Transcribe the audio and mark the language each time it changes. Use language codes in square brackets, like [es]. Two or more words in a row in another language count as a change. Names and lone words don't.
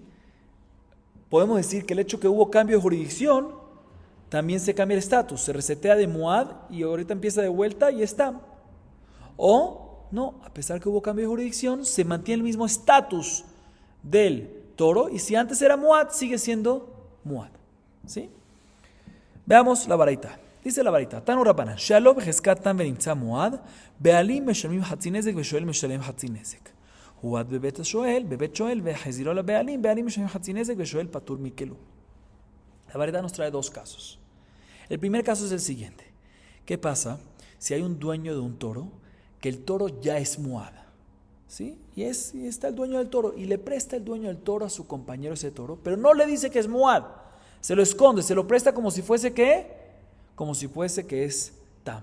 [es] Podemos decir que el hecho que hubo cambio de jurisdicción también se cambia el estatus, se resetea de Muad y ahorita empieza de vuelta y es Tam. O no, a pesar que hubo cambio de jurisdicción, se mantiene el mismo estatus del toro y si antes era Muad, sigue siendo Muad, ¿sí? Veamos la baraita. Dice la baraita: [he] תנו רבנן שאלו בחזקת תם ונמצא מועד בעלים משלמים חצי נזק ושואל משלם חצי נזק. הועד בבית שואל והחזירו לבעלים משלם חצי נזק ושואל פטור מכלום. [es] La baraita nos trae dos casos. El primer caso es el siguiente: ¿qué pasa si hay un dueño de un toro que el toro ya es Muad? ¿Sí? Y está el dueño del toro y le presta el dueño del toro a su compañero ese toro, pero no le dice que es Muad. Se lo esconde, se lo presta como si fuese que es Tam.